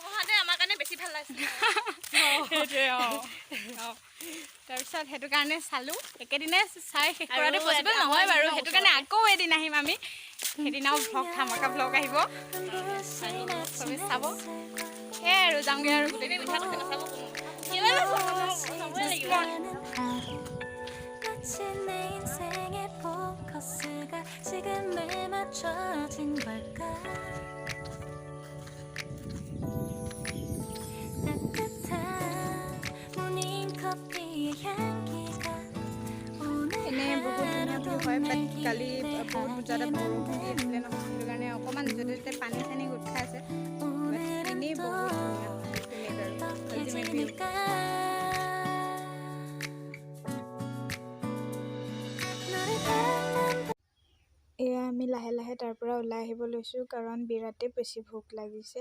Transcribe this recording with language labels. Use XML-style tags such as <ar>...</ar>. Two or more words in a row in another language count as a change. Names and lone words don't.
<as>আমাৰ কাৰণে বেছি ভাল লাগিছে সেইটোৱে। তাৰপিছত সেইটো কাৰণে চালোঁ, একেদিনাই চাই শেষ কৰাটো পচিবল নহয় বাৰু, সেইটো কাৰণে আকৌ এদিন আহিম আমি, সেইদিনাও ভ্লগ ধামাকা ভ্লগ আহিব, চবে চাব। সেয়াই আৰু যামগৈ আৰু গোটেই নাচাব</as> <ko>내 인생의 포커스가 지금에 맞춰진 걸까? 따뜻한 모닝커피의 향기가</ko> <as>এনেই বহুত ধুনীয়া ভিউ হয়, বাট কালি বহুত বুজাতে বৰষুণ দি আছিলে নহয়, সেইটো কাৰণে অকণমান য'তে ত'তে পানী চানী গোট খাই আছে, এনেই বহুত ধুনীয়া</as> <en>ultimate view.</en> <as>এয়া আমি লাহে লাহে তাৰ পৰা ওলাই আহিব লৈছোঁ, কাৰণ বিৰাটেই বেছি ভোক লাগিছে।</as>